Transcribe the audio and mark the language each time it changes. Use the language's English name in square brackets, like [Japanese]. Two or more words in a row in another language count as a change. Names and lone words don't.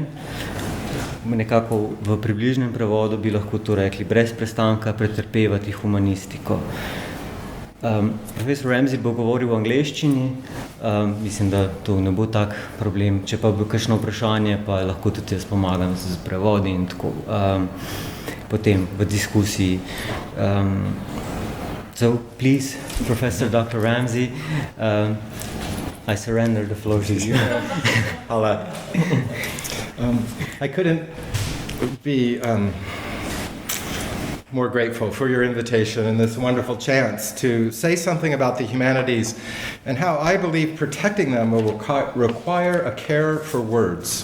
[Slovenian] Nekako v približnem prevodu bi lahko to rekli, brez prestanka pretrpevati humanistiko. Profesor Ramsey bo govoril v angleščini, mislim, da to ne bo tak problem. Če pa bo kakšno vprašanje, pa lahko tudi jaz pomagam z prevodi in tako. potem v diskusiji. [English] So please, Professor Dr. Ramsey, I surrender the floor to you. I couldn't be more grateful for your invitation and this wonderful chance to say something about the humanities and how I believe protecting them will require a care for words.